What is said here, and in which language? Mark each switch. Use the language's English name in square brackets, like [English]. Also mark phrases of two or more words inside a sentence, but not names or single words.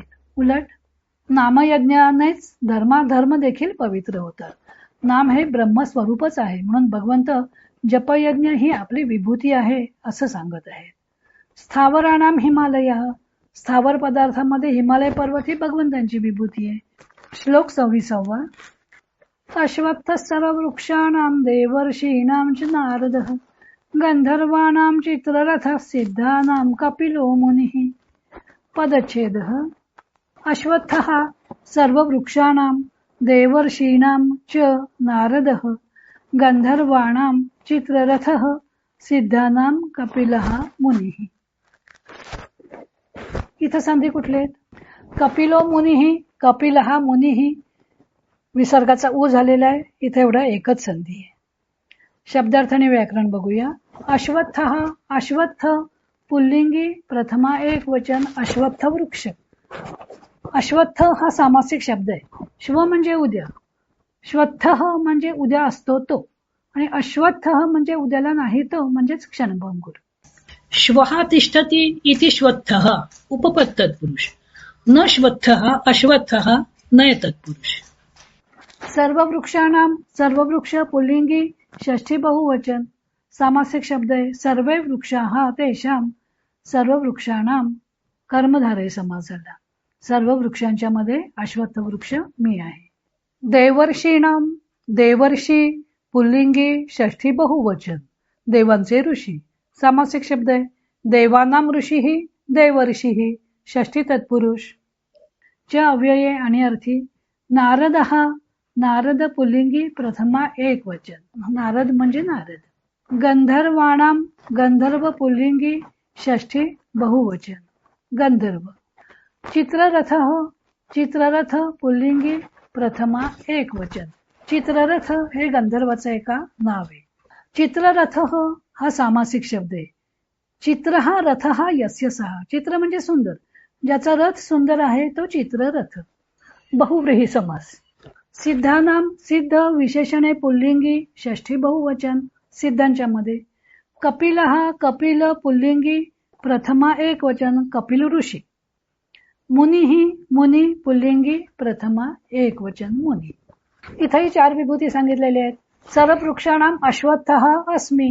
[Marathi] उलट नामयज्ञानेच धर्माधर्म देखील पवित्र होतात. नाम हे ब्रह्मस्वरूपच आहे, म्हणून भगवंत जपयज्ञ ही आपली विभूती आहे असं सांगत आहे. [Sanskrit] स्थावराणाम हिमालय, [Marathi] स्थावर पदार्थामध्ये हिमालय पर्वत ही भगवंतांची विभूती आहे. श्लोक 26. [Sanskrit] अश्वत्थ सर्ववृक्षाणां देवर्षीणां च नारदः गंधर्वाणां चित्ररथः सिद्धानां कपिलो मुनिः. पदच्छेदः. अश्वत्थः सर्ववृक्षाणां देवर्षीणां च नारदः गंधर्वाणां चित्ररथः सिद्धानां कपिलः मुनिः. [Marathi] इथं संधी कुठले आहेत? [Sanskrit] कपिलो मुनिः, कपिलः मुनिः. [Marathi] विसर्गाचा ऊ झालेला आहे. इथे एवढा एकच संधी आहे. शब्दार्थ आणि व्याकरण बघूया. अश्वत्थ, अश्वत्थ पुल्लिंगी प्रथमा एक वचन अश्वत्थ वृक्ष. अश्वत्थ हा सामासिक शब्द आहे. श्व म्हणजे उद्या, श्वत्थ म्हणजे उद्या असतो तो, आणि अश्वत्थ म्हणजे उद्याला नाही तो म्हणजेच क्षणभंगुर. [Sanskrit] श्वः तिष्ठति इति श्वत्थः उपपद तत्पुरुष, न श्वत्थः अश्वत्थः नय तत्पुरुष. सर्व वृक्षाणाम, [Marathi] सर्व वृक्ष पुल्लिंगी षष्ठी बहुवचन सामासिक शब्द आहे. [Sanskrit] सर्वे वृक्षाः तेषां, सर्व वृक्षाणाम [Marathi] कर्मधारय समास झाला. सर्व वृक्षांच्या मध्ये अश्वत्थ वृक्ष मी आहे. देवर्षीणाम, देवर्षी पुल्लिंगी षष्ठी बहुवचन देवांचे ऋषी सामासिक शब्द आहे. [Sanskrit] देवानाम ऋषीही, देवर्षीही षष्ठी तत्पुरुष. [Marathi] च्या अव्यये आणि अर्थी. नारदः, नारद पुल्लिंगी प्रथमा एक वचन, नारद म्हणजे नारद. गंधर्वाणाम, गंधर्व पुल्लिंगी षष्ठी बहुवचन गंधर्व. चित्ररथ, चित्ररथ पुल्लिंगी प्रथमा एक वचन. चित्ररथ हे गंधर्वाचं एका नाव आहे. चित्ररथ हा सामासिक शब्द आहे. [Sanskrit] चित्र हा रथ हा यस्य सहा. [Marathi] चित्र म्हणजे सुंदर, ज्याचा रथ सुंदर आहे तो चित्ररथ. बहुव्रीही समास. सिद्धानाम सिद्ध विशेषणे पुल्लिंगी षष्ठी बहुवचन सिद्धांच्या मध्ये. कपिल हा कपिल पुल्लिंगी प्रथमा एक वचन कपिल ऋषी. मुनी ही मुनी पुल्लिंगी प्रथमा एक वचन मुनी. इथेही 4 विभूती सांगितलेले आहेत. [Sanskrit] सर्व वृक्षाणाम अश्वत्थ अस्मी.